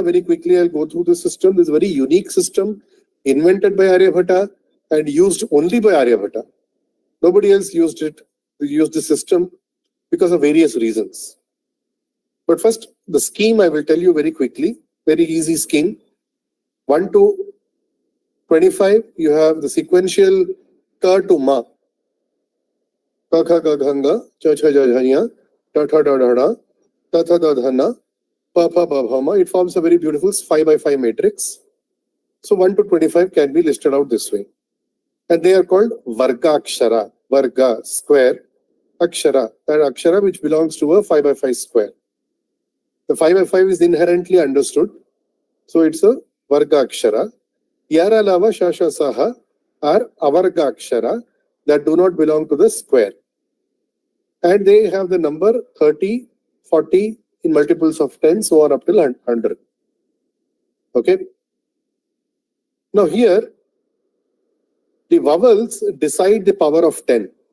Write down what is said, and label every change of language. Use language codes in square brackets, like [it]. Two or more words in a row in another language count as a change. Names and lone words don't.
[en] Very quickly, I'll go through the system. This is a very unique system invented by Aryabhata and used only by Aryabhata. Nobody else used it. We used the system because of various reasons. But first, the scheme I will tell you very quickly. Very easy scheme. 1 to 25, you have the sequential ka to ma. [sa] क ख ग घङ, च छ ज झञ, ट ठ ड ढ ण, त थ द धन, प फ ब भ म. [en] It forms a very beautiful 5x5 matrix. So 1 to 25 can be listed out this way. And they are called [sa] वर्ग अक्षर. [en] Varga, square, Akshara. That Akshara which belongs to a 5x5 square. The 5x5 is inherently understood. So it's a [sa] वर्ग अक्षर. यर लव शष सह [en] are [sa] अवर्ग अक्षर [en] that do not belong to the square. And they have the number 30, 40 in multiples of 10, so on up till 100. Okay. Now here, the vowels decide the power of 10.